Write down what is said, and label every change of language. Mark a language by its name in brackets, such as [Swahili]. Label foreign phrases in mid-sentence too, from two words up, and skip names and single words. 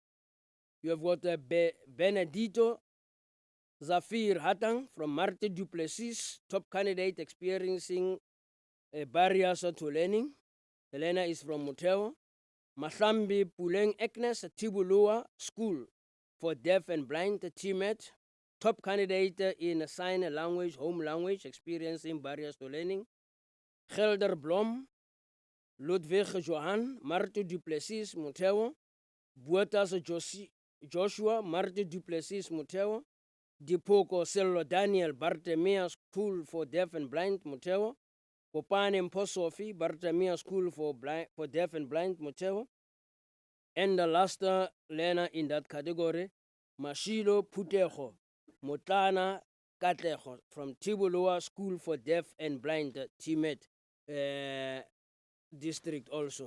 [English] You have got Benedito Zafir Hatang from Marte Duplessis, top candidate experiencing barriers to learning. The learner is from Muteo. Mahlambi Puleng Agnes, Tibulua School for Deaf and Blind, TMET. Top candidate in sign language, home language, experiencing barriers to learning. Gelder Blom, Ludwig Johan, Martu Duplessis, Muteo. Buetas Joshua, Martu Duplessis, Muteo. Dipoko Sello Daniel, Bartemia School for Deaf and Blind, Muteo. Popane Mposofi, Bartemia School for Deaf and Blind, Muteo. And the last learner in that category, Mashilo Putejo, Mutana Katejo from Tibulua School for Deaf and Blind, TMET district also.